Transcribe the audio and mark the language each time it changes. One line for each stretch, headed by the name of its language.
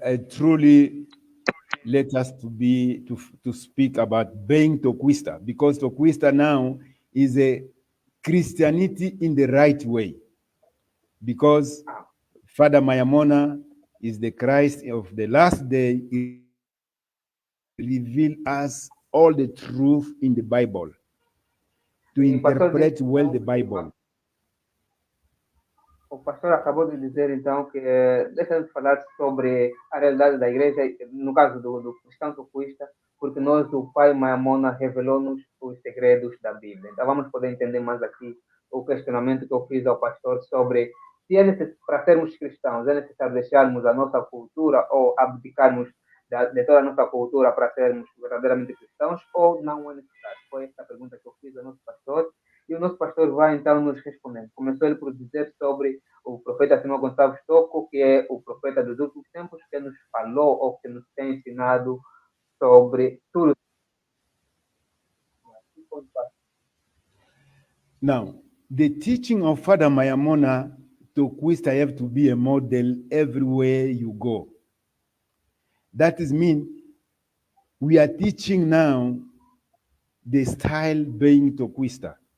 English: Truly, let us to speak about being Tokwista, because Tokwista now is a Christianity in the right way, because Father Mayamona is the Christ of the last day. He reveal us all the truth in the Bible, to
Portuguese: O pastor disse
English: interpret well
Portuguese: então
English: the Bible.
Portuguese: o pastor acabou de dizer, então, que deixa-nos falar sobre a realidade da igreja, no caso do cristão tocuista, porque nós, o Pai Maimona, revelou-nos os segredos da Bíblia. Então, vamos poder entender mais aqui o questionamento que eu fiz ao pastor sobre se é necessário, para sermos cristãos, é necessário deixarmos a nossa cultura ou abdicarmos de toda a nossa cultura para sermos verdadeiramente cristãos, ou não é necessário? Foi essa a pergunta que eu fiz ao nosso pastor. E o nosso pastor vai então nos respondendo. Começou ele por dizer sobre o profeta Simão Gonçalves Tocco, que é o profeta dos últimos tempos, que nos falou ou que nos tem ensinado sobre tudo.
English: Now, the teaching of Father Mayamona Tokwista have to be a model everywhere you go. That is mean we are teaching now the style being Tokwista.